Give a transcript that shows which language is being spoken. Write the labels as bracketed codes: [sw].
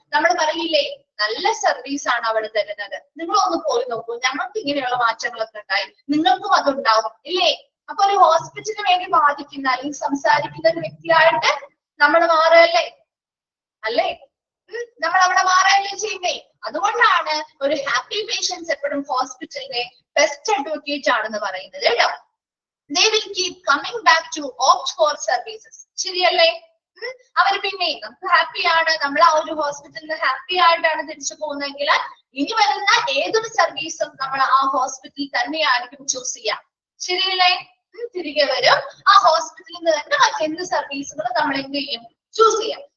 [ml] നമ്മൾ പറയില്ലേ നല്ല സർവീസ് ആണ് അവിടെ തരുന്നത്, നിങ്ങളൊന്ന് പോയി നോക്കൂ, ഞങ്ങൾക്ക് ഇങ്ങനെയുള്ള മാറ്റങ്ങളൊക്കെ ഉണ്ടായി, നിങ്ങൾക്കും അതുണ്ടാവും ഇല്ലേ? അപ്പൊ ഒരു ഹോസ്പിറ്റലിന് വേണ്ടി വാദിക്കുന്ന അല്ലെങ്കിൽ സംസാരിക്കുന്ന ഒരു വ്യക്തിയായിട്ട് നമ്മൾ മാറുകയല്ലേ? അല്ലേ? നമ്മൾ അവിടെ മാറുകയല്ലേ ചെയ്യുന്നേ. അതുകൊണ്ടാണ് ഒരു ഹാപ്പി പേഷ്യൻസ് എപ്പോഴും ഹോസ്പിറ്റലിലെ ബെസ്റ്റ് അഡ്വക്കേറ്റ് ആണെന്ന് പറയുന്നത് കേട്ടോ. [en] They will keep coming back to opt for services. [ml] ശരിയല്ലേ? അവർ പിന്നെ നമുക്ക് ഹാപ്പിയാണ്, നമ്മൾ ആ ഒരു ഹോസ്പിറ്റലിൽ ഹാപ്പി ആയിട്ടാണ് തിരിച്ചു പോകുന്നതെങ്കിൽ ഇനി വരുന്ന ഏതൊരു സർവീസും നമ്മൾ ആ ഹോസ്പിറ്റലിൽ തന്നെയായിരിക്കും ചൂസ് ചെയ്യാം. ശരിയല്ലേ? തിരികെ വരും ആ ഹോസ്പിറ്റലിൽ നിന്ന് തന്നെ മറ്റെന്ത് സർവീസുകൾ നമ്മൾ എന്ത് ചെയ്യും, ചൂസ് ചെയ്യാം.